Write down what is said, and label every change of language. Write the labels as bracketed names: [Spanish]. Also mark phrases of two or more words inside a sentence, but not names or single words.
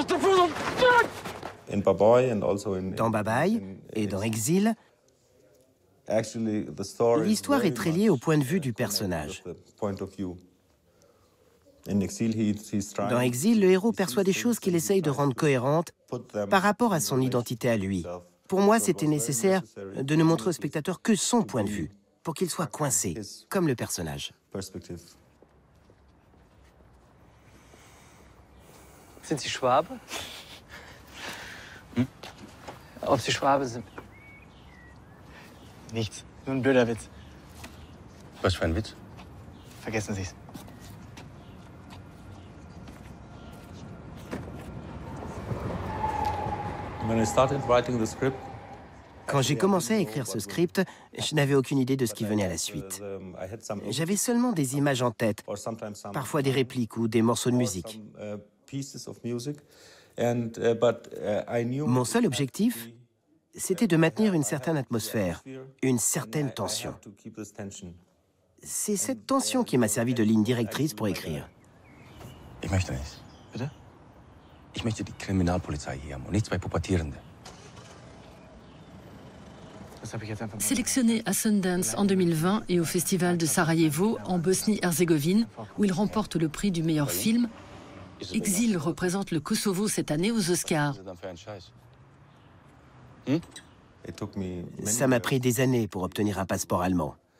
[French] Dans Babaï et dans Exil, L'histoire est très liée au point de vue du personnage. Dans Exil, le héros perçoit des choses qu'il essaye de rendre cohérentes par rapport à son identité à lui. Pour moi, c'était nécessaire de ne montrer au spectateur que son point de vue, pour qu'il soit coincé, comme le personnage. [German] Sind Sie Schwabe? Ob Sie Schwabe sind? Nichts. Nur ein blöder Witz. Was für ein Witz? Vergessen Sie es. [French] Quand j'ai commencé à écrire ce script, je n'avais aucune idée de ce qui venait à la suite. J'avais seulement des images en tête, parfois des répliques ou des morceaux de musique. Mon seul objectif, c'était de maintenir une certaine atmosphère, une certaine tension. C'est cette tension qui m'a servi de ligne directrice pour écrire. [German] Ich möchte nicht. Bitte? Ich möchte die Kriminalpolizei hier haben und nicht zwei Pubertierende. [French] Sélectionné à Sundance en 2020 et au Festival de Sarajevo en Bosnie-Herzégovine, où il remporte le prix du meilleur film, Exil représente le Kosovo cette année aux Oscars. Ça m'a pris des années pour obtenir un passeport allemand.